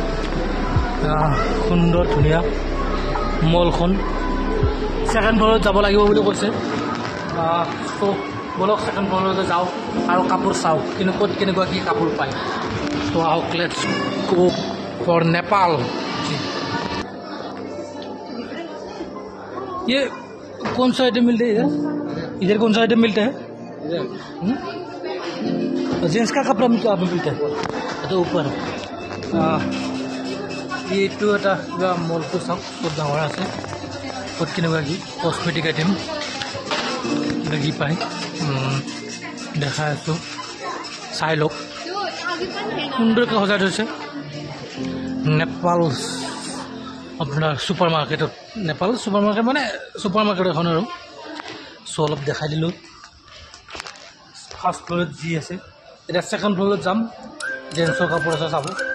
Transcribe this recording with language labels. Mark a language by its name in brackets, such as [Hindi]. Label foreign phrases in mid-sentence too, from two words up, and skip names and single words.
[Assamese] সুন্দৰ ধুনীয়া মলখন [English] second floor [Assamese] যাব লাগিব বুলি কৈছে ত' বলক [English] second floor [Assamese] যাওঁ আৰু কাপোৰ চাওঁ কিন্তু ক'ত কেনেকুৱা কি কাপোৰ পায় ত' আহক [English] let's go for Nepal [Hindi] ये कौन सा आइटम मिलते हैं इधर कौन सा आइटम मिलता है जेंट्स का कपड़ा मिलता है तो ऊपर [Assamese] এইটো এটা কিবা মলটো চাওক বহুত ডাঙৰ আছে ক'ত কেনেকুৱা কি কছমেটিক আইটেম কিবা কি পায় দেখাই আছোঁ চাই লওক সুন্দৰকৈ সজাই থৈছে নেপাল আপোনাৰ [English] super market [Assamese] নেপাল [English] super market [Assamese] মানে [English] super market [Assamese] এখন আৰু চ' অলপ দেখাই দিলোঁ [English] first floor [Assamese] যি আছে এতিয়া [English] second floor [Assamese] যাম জেন্টছৰ কাপোৰ আছে চাব